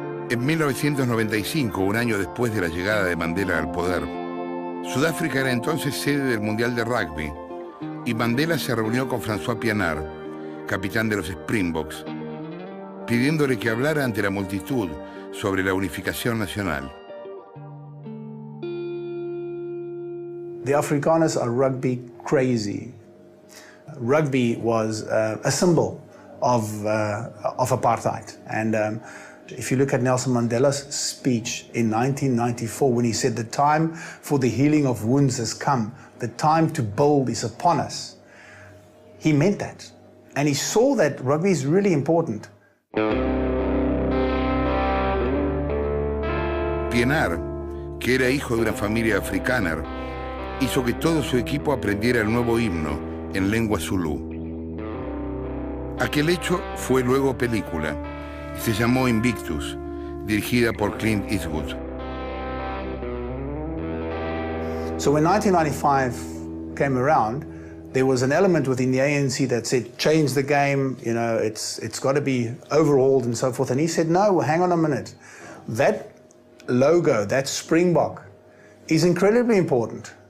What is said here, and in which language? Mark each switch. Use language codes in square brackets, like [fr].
[es] En 1995, un año después de la llegada de Mandela al poder, Sudáfrica era entonces sede del Mundial de Rugby y Mandela se reunió con François Pienaar, capitán de los Springboks, pidiéndole que hablara ante la multitud sobre la unificación nacional. [en] The Afrikaners are rugby crazy. Rugby was a symbol of apartheid. And if you look at Nelson Mandela's speech in 1994, when he said the time for the healing of wounds has come, the time to build is upon us, he meant that. And he saw that rugby is really important. [es] Pienaar, que era hijo de una familia africana, hizo que todo su equipo aprendiera el nuevo himno en lengua zulú. Aquel hecho fue luego película y se llamó Invictus, dirigida por Clint Eastwood. [en] So when 1995 came around, there was an element within the ANC that said, change the game, you know, it's got to be overhauled and so forth. And he said, no, hang on a minute. That logo, that Springbok, is incredibly important.